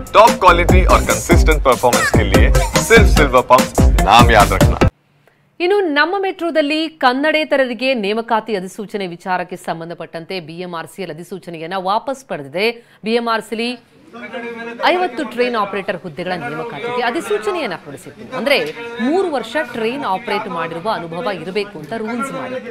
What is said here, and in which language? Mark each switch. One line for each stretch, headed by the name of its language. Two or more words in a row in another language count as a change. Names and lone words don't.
English: top quality
Hindi: और
English: consistent performance
Hindi: के लिए सिर्फ सिल्वर पंप नाम याद रखना।
Kannada: ಇನ್ನು ನಮ್ಮ ಮೆಟ್ರೋದಲ್ಲಿ ಕನ್ನಡೇತರರಿಗೆ ನೇಮಕಾತಿ ಅಧಿಸೂಚನೆ ವಿಚಾರಕ್ಕೆ ಸಂಬಂಧಪಟ್ಟಂತೆ ಬಿಎಂಆರ್ಸಿಎಲ್ ಅಧಿಸೂಚನೆಯನ್ನು ವಾಪಸ್ ಪಡೆದಿದೆ. ಬಿಎಂಆರ್ಸಿಎಲ್ 50
English: train operator
Kannada: ಹುದ್ದೆಗಳ ನೇಮಕಾತಿಗೆ ಅಧಿಸೂಚನೆಯನ್ನು ಹೊರಡಿಸಿತ್ತು. ಅಂದ್ರೆ 3 ವರ್ಷ
English: train operate
Kannada: ಮಾಡಿರುವ ಅನುಭವ ಇರಬೇಕು ಅಂತ ರೂಲ್ಸ್ ಮಾಡಿದೆ.